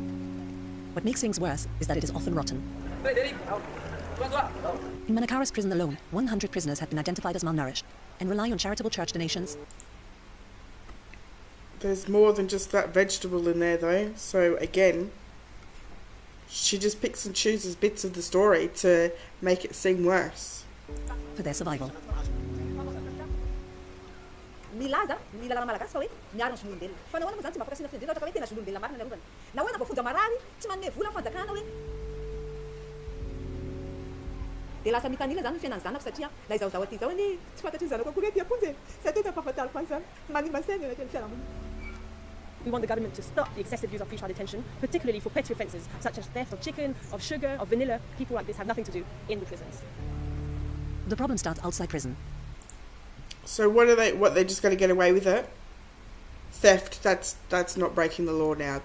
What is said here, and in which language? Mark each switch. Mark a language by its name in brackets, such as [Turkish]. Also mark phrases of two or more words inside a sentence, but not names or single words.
[English] What makes things worse is that it is often rotten. In Manakara's prison alone, 100 prisoners have been identified as malnourished and rely on charitable church donations. There's more than just that vegetable in there though, so again, she just picks and chooses bits of the story to make it seem worse. For their survival. [Malagasy] Milaza milalana malagasy fa hoe miaro ny zon'olombelona fa nahoana moa zany tsy mampakasiana fiandrena ohatra ka hoe tena zon'olombelona marina ny arovana nahoana voafonja marary tsy manome vola fanjakana hoe dia lasa mitanila zany ny fiainany zanako satria na izaho aty zao ny tsy fantatry ny zanako akory hoe tiaponjy sa tena mpahafantariko azy zany manimaseny anaty ny fiarahamonina. [English] We want the government to stop the excessive use of pretrial detention, particularly for petty offences such as theft of chicken, of sugar, of vanilla. People like this have nothing to do in the prisons. The problem starts outside prison. So what they're just going to get away with it? Theft, that's not breaking the law now.